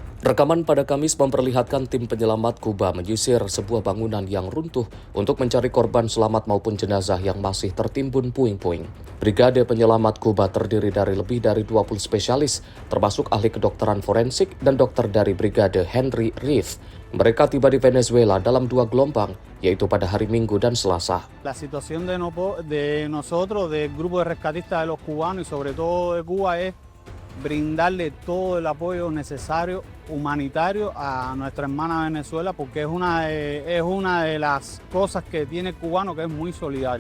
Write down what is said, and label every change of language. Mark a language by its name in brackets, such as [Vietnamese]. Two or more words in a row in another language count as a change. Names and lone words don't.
[Indonesian] Rekaman pada Kamis memperlihatkan tim penyelamat Kuba menyisir sebuah bangunan yang runtuh untuk mencari korban selamat maupun jenazah yang masih tertimbun puing-puing. Brigade penyelamat Kuba terdiri dari lebih dari 20 spesialis, termasuk ahli kedokteran forensik dan dokter dari Brigade Henry Reeve. Mereka tiba di Venezuela dalam 2 gelombang, yaitu pada hari Minggu dan Selasa. [Spanish] La situación de nosotros, del grupo de rescatistas de los cubanos y sobre todo de Cuba es brindarle todo el apoyo necesario humanitario a nuestra hermana Venezuela, porque es una de las cosas que tiene el cubano, que es muy solidario.